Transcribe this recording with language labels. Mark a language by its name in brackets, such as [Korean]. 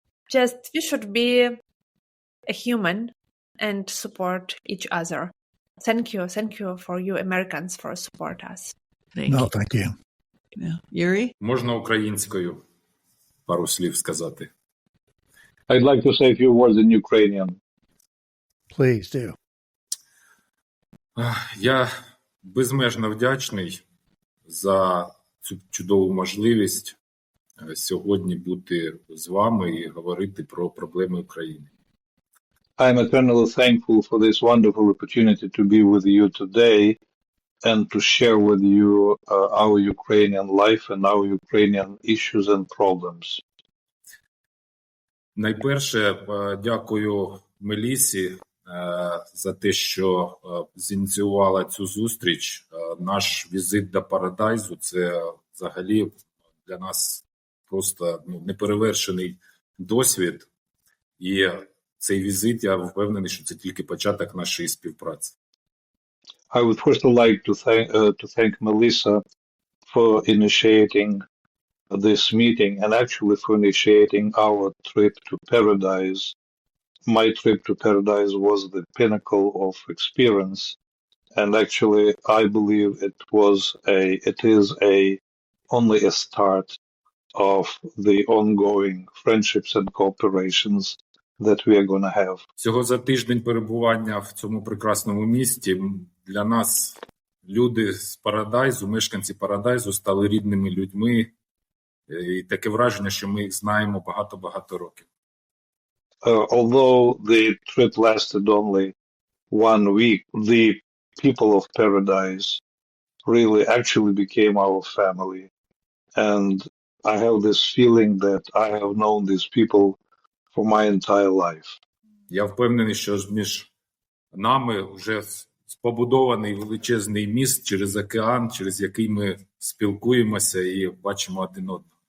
[English] Just we should be a human and support each other. Thank you for you Americans for support us. Thank you. Yeah. Yurii? [Ukrainian] Можна українською? пару слів сказати. [English] I'd like to say a few words in Ukrainian. Please do. [Ukrainian] Я безмежно вдячний за цю чудову можливість сьогодні бути з вами і говорити про проблеми України. [English] I'm eternally thankful for this wonderful opportunity to be with you today and to share with you our Ukrainian life and our Ukrainian issues and problems. [Ukrainian] Найперше, дякую Мелісі за те, що зініціювала цю зустріч. Наш візит до Парадайзу – це взагалі для нас просто неперевершений досвід. І цей візит, я впевнений, що це тільки початок нашої співпраці. [English] I would first like to thank Melissa for initiating this meeting and actually for initiating our trip to Paradise. My trip to Paradise was the pinnacle of experience, and actually I believe it is only a start of the ongoing friendships and cooperations that we are going to have. [Ukrainian] Всього за тиждень перебування в цьому прекрасному місті для нас люди з Парадайзу, мешканці Парадайзу стали рідними людьми. І таке враження, що ми їх знаємо багато-багато років. [English] Although the trip lasted only 1 week, the people of Paradise really actually became our family. And I have this feeling that I have known these people for my entire life. [Ukrainian] Я впевнений, що між нами вже побудований величезний міст через океан, через який ми спілкуємося і бачимо один одного.